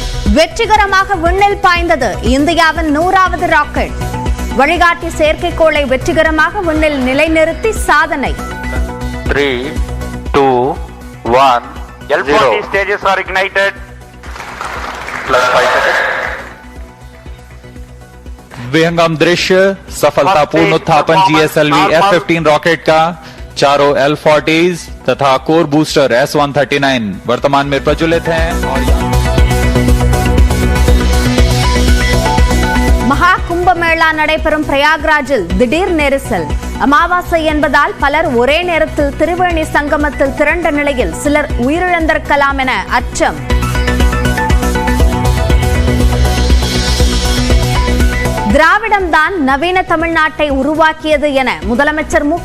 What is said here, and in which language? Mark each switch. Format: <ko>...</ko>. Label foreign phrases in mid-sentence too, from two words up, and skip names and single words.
<ta>வெற்றிகரமாக விண்ணில் பாய்ந்தது இந்தியாவின் 100வது ராக்கெட். வழிகாட்டி செயற்கைக்கோளை வெற்றிகரமாக விண்ணில் நிலைநிறுத்தி சாதனை.</ta> <en>3, 2, 1, L40 stages are ignited. Plus 5 seconds.</en> <hi>विहंगम दृश्य सफलतापूर्ण उत्थापन GSLV F-15 रॉकेट का चारों L40s तथा</hi> <en>core booster</en> <hi>S-139 वर्तमान में प्रज्वलित हैं और</hi> <ta>மகா கும்பமேளா நடைபெறும் பிரயாக்ராஜில் திடீர் நெரிசல். அமாவாசை என்பதால் பலர் ஒரே நேரத்தில் திரிவேணி சங்கமத்தில் திரண்ட நிலையில் சிலர் உயிரிழந்திருக்கலாம் என அச்சம். திராவிடம்தான் நவீன தமிழ்நாட்டை உருவாக்கியது என முதலமைச்சர் மு.க.</ta>